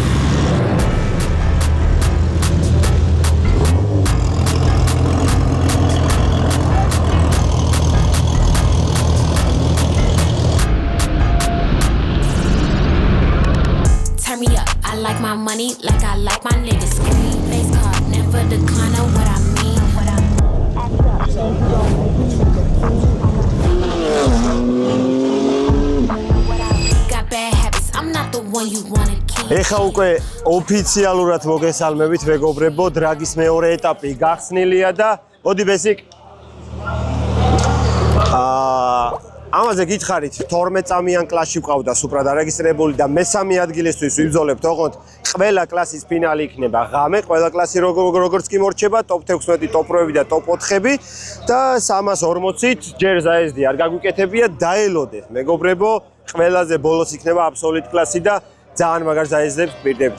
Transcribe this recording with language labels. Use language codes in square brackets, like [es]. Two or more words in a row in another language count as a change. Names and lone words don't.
[en] Turn me up, I like my money like I like my niggas. Green face card, never decline on what I mean. Got bad habits, I'm not the one you wanna keep. [ka] ეხა უკვე ოფიციალურად მოგესალმებით მეგობრებო, დრაგის მეორე ეტაპი გახსნილია და მოდი ბესიკ. ამაზე გითხარით 12 წამიან კლასში ვყავდა სუპრა დარეგისტრირებული და მესამე ადგილისთვის ვიბრძოლებთ, ოღონდ ყველა კლასის ფინალი იქნება ღამე, ყველა კლასი როგორც კი მორჩება, ტოპ 16, ტოპ 8 და ტოპ 4-ები და 340-ით ჯერ ზაეზდი არ გაგვიკეთებია, დაელოდეთ მეგობრებო, ყველაზე ბოლოს იქნება აბსოლუტ კლასი და ძალიან მაგარ ზაეზდებს გვპირდებთ.